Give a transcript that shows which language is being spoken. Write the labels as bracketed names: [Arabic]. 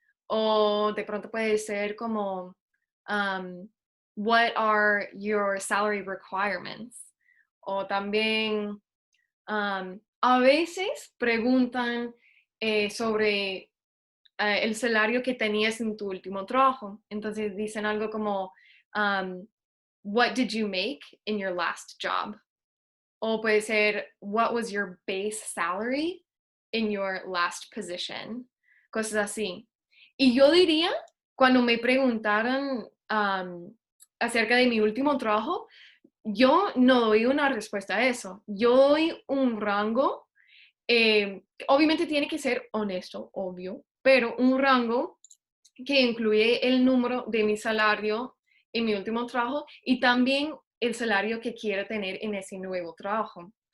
[Spanish] O de pronto puede ser como, um, [English] what are your salary requirements? [Spanish] O también, a veces preguntan sobre el salario que tenías en tu último trabajo. Entonces dicen algo como, um, [English] what did you make in your last job? [Spanish] O puede ser, [English] what was your base salary in your last position? [Spanish] Cosas así. Y yo diría, cuando me preguntaran acerca de mi último trabajo, yo no doy una respuesta a eso. Yo doy un rango, obviamente tiene que ser honesto, obvio, pero un rango que incluye el número de mi salario en mi último trabajo y también el salario que quiero tener en ese nuevo trabajo.